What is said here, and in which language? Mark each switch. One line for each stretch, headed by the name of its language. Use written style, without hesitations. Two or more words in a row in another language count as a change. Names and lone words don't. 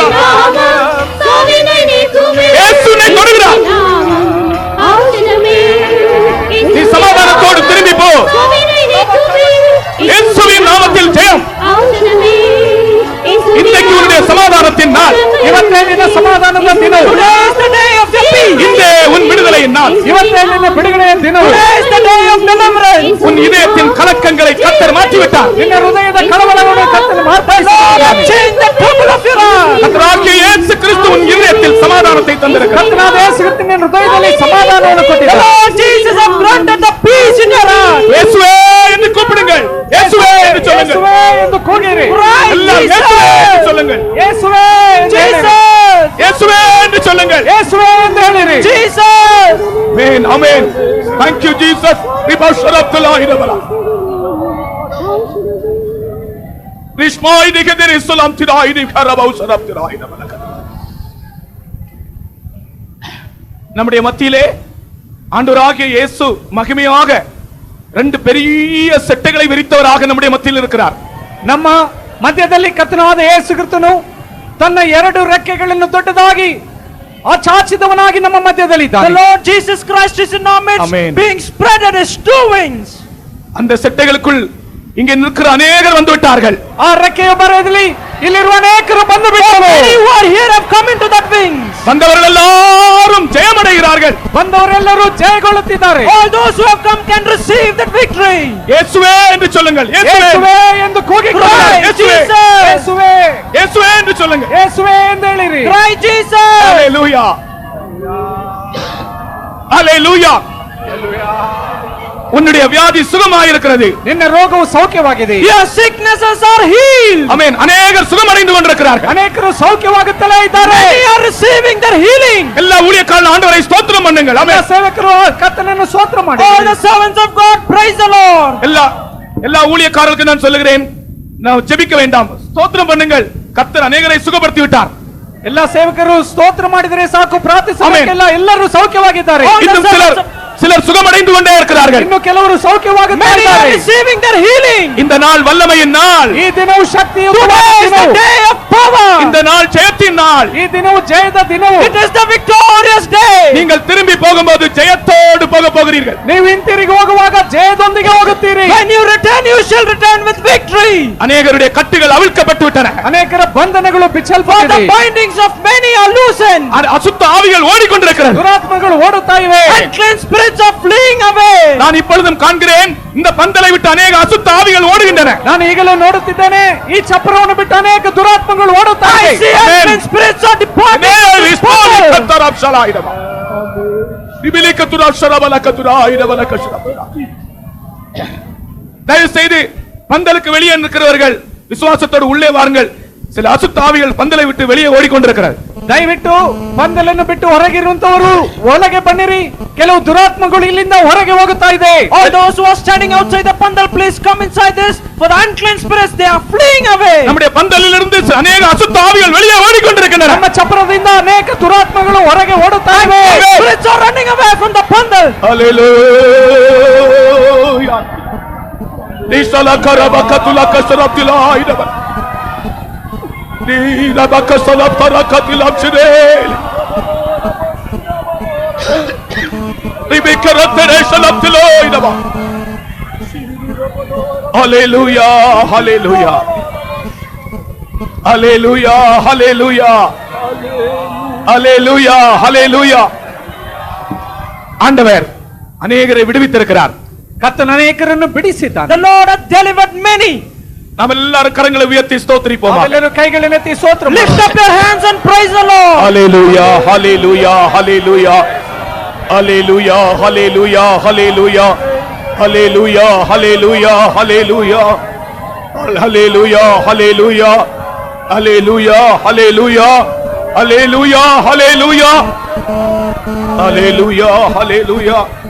Tamil: இயேசுவின் நாமம் சாவினை நீக்குமே. இயேசுவை தொடுகிறார். இயேசுவின் நாமம் ஔஷதமே. நீ சமாதானத்தோடு திரும்பி போ. சாவினை நீக்குமே. இயேசுவின் நாமத்தில் ஜெயம். ஔஷதமே. இயேசுவின் இன்றைக்கு உன்னுடைய சமாதானத்தின் நாள்.
Kannada: ಇವತ್ತೇ ನಿನ್ನ ಸಮಾಧಾನದ ದಿನ.
English: Today is the day of your peace.
Tamil: இந்த உன் விடுதலையின் நாள்.
Kannada: ಇವತ್ತೇ ನಿನ್ನ ಬಿಡುಗಡೆಯ ದಿನ.
English: Today is the day of deliverance.
Tamil: உன் இதயத்தின் கலக்கங்களை கர்த்தர் மாற்றிவிட்டார்.
Kannada: ನಿನ್ನ ಹೃದಯದ ಕಳವಳವನ್ನು ಕರ್ತನು
English: Lord has
Kannada: ಮಾರ್ಪಡಿಸಿದ್ದಾನೆ.
English: changed the trouble of your heart.
Tamil: கர்த்தராகிய இயேசு கிறிஸ்து உன் இதயத்தில் சமாதானத்தை தந்திருக்கிறார்.
Kannada: ಕರ್ತನಾದ ಯೇಸು ಕ್ರಿಸ್ತನ ಹೃದಯದಲ್ಲಿ ಸಮಾಧಾನವನ್ನು
English: The
Kannada: ಕೊಟ್ಟಿದ್ದಾನೆ.
English: Lord Jesus has granted the peace in your heart.
Tamil: இயேசுவே என்று கூப்பிடுங்கள். இயேசுவே என்று சொல்லுங்கள்.
Kannada: ಯೇಸುವೇ ಎಂದು ಕೂಗಿರಿ.
English: Cry,
Tamil: எல்லாம் இயேசுவே என்று
English: Jesus.
Tamil: சொல்லுங்கள்.
Kannada: ಯೇಸುವೇ ಎಂದು ಹೇಳಿರಿ.
English: Jesus.
Tamil: இயேசுவே என்று சொல்லுங்கள்.
Kannada: ಯೇಸುವೇ ಎಂದು ಹೇಳಿರಿ.
English: Jesus. Amen. Amen. Thank you Jesus. ரிபஷரப்துலாஹிரபலா. ரிஷ்மாய் நிகதரி சுலாம் திராயினி கரபௌ சரப்திராயினபலா.
Tamil: நம்முடைய மத்தியிலே ஆண்டவராகிய இயேசு மகிமையாக 2 பெரிய செட்டைகளை விரித்தவராக நம்முடைய மத்தியில் இருக்கிறார்.
Kannada: ನಮ್ಮ ಮಧ್ಯದಲ್ಲಿ ಕರ್ತನಾದ ಯೇಸು ಕ್ರಿಸ್ತನು ತನ್ನ 2 ರೆಕ್ಕೆಗಳನ್ನು ದೊಡ್ಡದಾಗಿ ಆಚಾಚಿದವನಾಗಿ ನಮ್ಮ ಮಧ್ಯದಲ್ಲಿ
English: The
Kannada: ಇದ್ದಾನೆ.
English: Lord Jesus Christ is in our midst, Amen. being spread on his 2 wings.
Tamil: அந்த செட்டைகளுக்குள் இங்கே நிற்கிற அநேகர் வந்து விட்டார்கள்.
Kannada: ಆ ರೆಕ್ಕೆಯ ಬರದಲ್ಲಿ ಇಲ್ಲಿರುವ ಅನೇಕರು ಬಂದು ಬಿಟ್ಟರು.
English: Many who are here have come into that wings.
Tamil: வந்தவர்கள் எல்லாரும் ஜெயமடைகிறார்கள்.
Kannada: ಬಂದವರೆಲ್ಲರೂ ಜಯಗೊಳ್ಳುತ್ತಿದ್ದಾರೆ.
English: All those who have come can receive that victory.
Tamil: இயேசுவே என்று சொல்லுங்கள்.
Kannada: ಯೇಸುವೇ ಎಂದು ಕೂಗಿಕೊಳ್ಳಿ.
English: Cry,
Kannada: ಯೇಸುವೇ.
English: Jesus.
Kannada: ಯೇಸುವೇ
Tamil: இயேசுவே என்று சொல்லுங்கள்.
Kannada: ಯೇಸುವೇ ಎಂದು ಹೇಳಿರಿ.
English: Cry, Jesus.
Tamil: ஹalleluya. ஹalleluya. உன்னுடைய வியாதி சுகமாயிருக்கிறது.
Kannada: ನಿನ್ನ ರೋಗವು ಸೌಖ್ಯವಾಗಿದೆ.
English: Your sicknesses are healed.
Tamil: ஆமென். அநேகர் சுகமடைந்து கொண்டிருக்கிறார்கள்.
Kannada: ಅನೇಕರು ಸೌಖ್ಯವಾಗುತ್ತಲೇ ಇದ್ದಾರೆ.
English: Many are receiving their healing.
Tamil: எல்லா ஊழியக்காரர்கள் ஆண்டவரை ஸ்தோத்திரம் பண்ணுங்கள்.
Kannada: ಎಲ್ಲ
Tamil: ஆமென்.
Kannada: ಸೇವಕರು ಕರ್ತನನ್ನು ಸ್ತೋತ್ರ ಮಾಡಿ.
English: All the servants of God, praise the Lord.
Tamil: எல்லா ஊழியக்காரர்களுக்கு நான் சொல்லுகிறேன், நான் ஜெபிக்க வேண்டாம், ஸ்தோத்திரம் பண்ணுங்கள். கர்த்தர் அநேகரை சுகப்படுத்தி விட்டார்.
Kannada: ಎಲ್ಲ ಸೇವಕರು ಸ್ತೋತ್ರ ಮಾಡಿದರೆ ಸಾಕು, ಪ್ರಾರ್ಥಿಸಬೇಕೆಲ್ಲ. ಎಲ್ಲರೂ ಸೌಖ್ಯವಾಗಿದ್ದಾರೆ.
Tamil: இன்னும் சிலர் சுகமடைந்து கொண்டே இருக்கிறார்கள்.
Kannada: ಇನ್ನು ಕೆಲವರು
English: Many are
Kannada: ಸೌಖ್ಯವಾಗುತ್ತಿದ್ದಾರೆ.
English: receiving their healing.
Tamil: இந்த நாள் வல்லமையின் நாள்.
Kannada: ಈ ದಿನವು ಶಕ್ತಿಯ
English: Today is the day of power.
Tamil: இந்த நாள் ஜெயத்தின் நாள்.
Kannada: ಈ ದಿನವು ಜಯದ ದಿನವು.
English: It is the victorious day.
Tamil: நீங்கள் திரும்பி போகும்போது ஜெயத்தோடு போக போகிறீர்கள்.
Kannada: ನೀವು ಹಿಂತಿರುಗಿ ಹೋಗುವಾಗ ಜಯದೊಂದಿಗೆ ಹೋಗುತ್ತೀರಿ.
English: When you return, you shall return with victory.
Tamil: அநேகருடைய கட்டுகள் அவிழ்க்கப்பட்டு விட்டன.
Kannada: ಅನೇಕರ ಬಂಧನಗಳು
English: For the
Kannada: ಬಿಚ್ಚಲ್ಪಟ್ಟಿವೆ.
English: bindings of many are loosened.
Tamil: அசுத்த ஆவிகள் ஓடிக்கொண்டிருக்கிறது.
Kannada: ದುರಾತ್ಮಗಳು ಓಡುತ್ತಾ ಇವೆ.
English: Unclean spirits are fleeing away.
Tamil: நான் இப்பொழுதும் காண்கிறேன், இந்த பந்தலை விட்டு அநேக அசுத்த ஆவிகள் ஓடுகின்றன.
Kannada: ನಾನು ಈಗಲೂ ನೋಡುತ್ತಿದ್ದೇನೆ, ಈ ಚಪ್ರವನ್ನು ಬಿಟ್ಟು ಅನೇಕ ದುರಾತ್ಮಗಳು ಓಡುತ್ತಾ
English: I see
Kannada: ಇವೆ.
English: unclean spirits are departing. Amen. this body.
Tamil: தயவு செய்து பந்தலுக்கு வெளியே இருக்கிறவர்கள் விசுவாசத்தோடு உள்ளே வாருங்கள். சில அசுத்த ஆவிகள் பந்தலை விட்டு வெளியே ஓடிக்கொண்டிருக்கிறது.
Kannada: ದಯವಿಟ್ಟು ಬಂದಲನ್ನು ಬಿಟ್ಟು ಹೊರಗಿರುವಂತವರು ಒಳಗೆ ಬನ್ನಿರಿ. ಕೆಲವು ದುರಾತ್ಮಗಳು ಇಲ್ಲಿಂದ ಹೊರಗೆ ಹೋಗುತ್ತಾ ಇದೆ.
English: All those who are standing outside the pandal, please come inside this. For the unclean spirits, they are fleeing away.
Tamil: நம்முடைய பந்தலிலிருந்து அநேக அசுத்த ஆவிகள் வெளியே ஓடிக்கொண்டிருக்கின்றன.
Kannada: ನಮ್ಮ ಚಪ್ರದಿಂದ ಅನೇಕ ದುರಾತ್ಮಗಳು ಹೊರಗೆ ಓಡುತ್ತಾ ಇವೆ.
English: Spirits are running away from the pandal. Hallelujah. Nishala karabakatula kasarabtila idaba. Nila bakasala parakatila chirel. Ribikaratene shalabtila idaba. Hallelujah, hallelujah. Hallelujah, hallelujah. Hallelujah, hallelujah.
Tamil: ஆண்டவர் அநேகரை விடுவித்திருக்கிறார்.
Kannada: ಕರ್ತನು ಅನೇಕರನ್ನು ಬಿಡಿಸಿದ್ದಾನೆ.
English: The Lord has delivered many.
Tamil: நாம் எல்லாரும் கரங்களை உயர்த்தி ஸ்தோத்திரிப்போம்.
Kannada: ನಾವೆಲ್ಲರೂ ಕೈಗಳನ್ನೆತ್ತಿ ಸ್ತೋತ್ರ ಮಾಡೋಣ.
English: Lift up your hands and praise the Lord. Hallelujah, hallelujah, hallelujah. Hallelujah, hallelujah, hallelujah. Hallelujah, hallelujah, hallelujah. Hallelujah, hallelujah. Hallelujah, hallelujah. Hallelujah, hallelujah. Hallelujah, hallelujah.